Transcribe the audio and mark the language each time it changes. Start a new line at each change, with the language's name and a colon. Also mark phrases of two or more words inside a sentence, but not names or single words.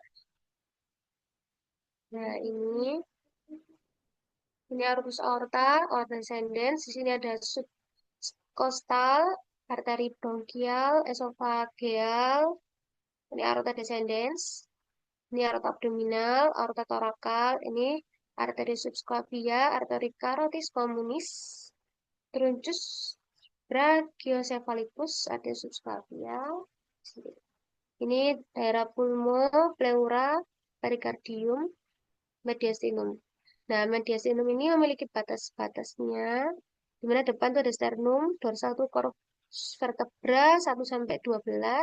Indonesian: Nah, ini arus aorta,
Latin: aorta descendens.
Indonesian: Di sini ada subkostal, arteri bronkial, esofageal. Ini
Latin: aorta descendens.
Indonesian: Ini aorta abdominal, aorta torakal, ini arteri subclavia, arteri
Latin: carotis communis, truncus brachiocephalicus,
Indonesian: arteri subclavia. Ini daerah pulmo, pleura, perikardium, mediastinum. Nah, mediastinum ini memiliki batas-batasnya, di mana depan itu ada sternum, dorsal itu
Latin: corpus vertebra
Indonesian: 1 sampai 12.